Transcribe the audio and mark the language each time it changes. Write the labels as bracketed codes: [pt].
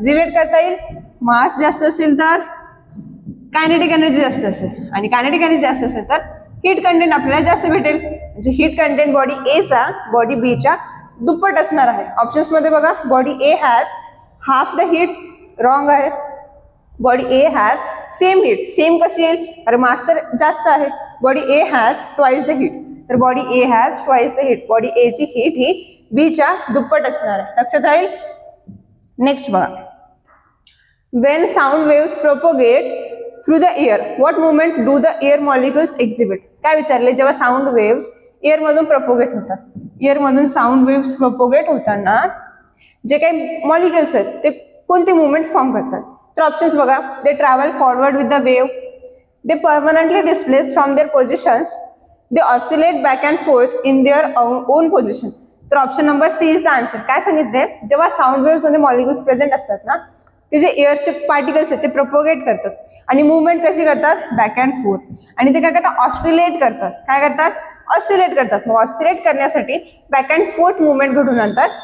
[mr] Relate करता येईल, मास जास्त असेल तर कायनेटिक एनर्जी जास्त असेल आणि कायनेटिक एनर्जी जास्त असेल तर हीट कंटेंट आपल्याला जास्त भेटेल. म्हणजे हीट कंटेंट बॉडी ए चा बॉडी बी च्या दुप्पट असणार आहे. ऑप्शन्स मध्ये बघा, [en] body A has half the heat, [mr] wrong आहे. [en] body A has same heat, [mr] same कशी येईल, अरे मास तर जास्त आहे. [en] Body A has twice the heat, तर body A has twice the heat. [mr] Body ए ची हीट ही बी च्या दुप्पट असणार आहे. लक्षात राहील. नेक्स्ट बघा, [en] When sound waves propagate through the air what movement do the air molecules exhibit. [mr] काय विचारले, जेव्हा साऊंड वेव्स एअर मधून प्रोपोगेट होतात, एअर मधून साऊंड वेव्स प्रोपोगेट होताना जे काही मॉलिक्युल्स आहेत ते कोणती मुवमेंट फॉर्म करतात. तर ऑप्शन्स बघा, [en] They travel forward with the wave, they permanently displaced from their positions, they oscillate back and forth in their own position. तर option number C is the answer. [mr] काय सांगितलंय, जेव्हा साऊंड वेव्स मध्ये molecules present असतात ना, ते जे एअरचे पार्टिकल्स आहेत ते प्रोपोगेट करतात आणि मुवमेंट कशी करतात, बॅक अँड फोर्थ. आणि ते काय करतात, ऑसिलेट करतात. काय करतात, ऑसिलेट करतात. मग ऑसिलेट करण्यासाठी बॅक अँड फोर्थ मुवमेंट घडून आणतात.